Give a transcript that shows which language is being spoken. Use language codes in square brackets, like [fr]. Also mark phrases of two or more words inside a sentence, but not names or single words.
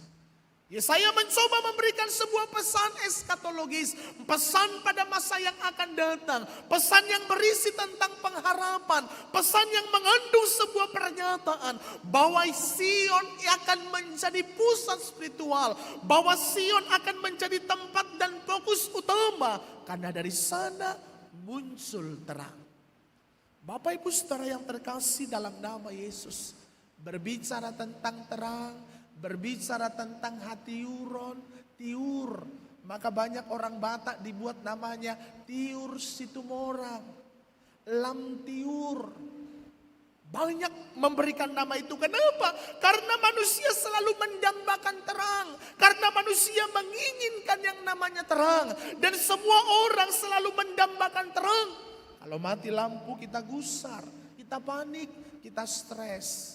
[id] Yesaya mencoba memberikan sebuah pesan eskatologis, pesan pada masa yang akan datang, pesan yang berisi tentang pengharapan, pesan yang mengandung sebuah pernyataan bahwa Sion akan menjadi pusat spiritual, bahwa Sion akan menjadi tempat dan fokus utama, karena dari sana muncul terang. Bapak Ibu Saudara yang terkasih dalam nama Yesus, berbicara tentang terang, berbicara tentang hatiuron, tiur. Maka banyak orang Batak dibuat namanya tiur situmorang, lam tiur. Banyak memberikan nama itu. Kenapa? Karena manusia selalu mendambakan terang. Karena manusia menginginkan yang namanya terang. Dan semua orang selalu mendambakan terang. Kalau mati lampu kita gusar, kita panik, kita stres.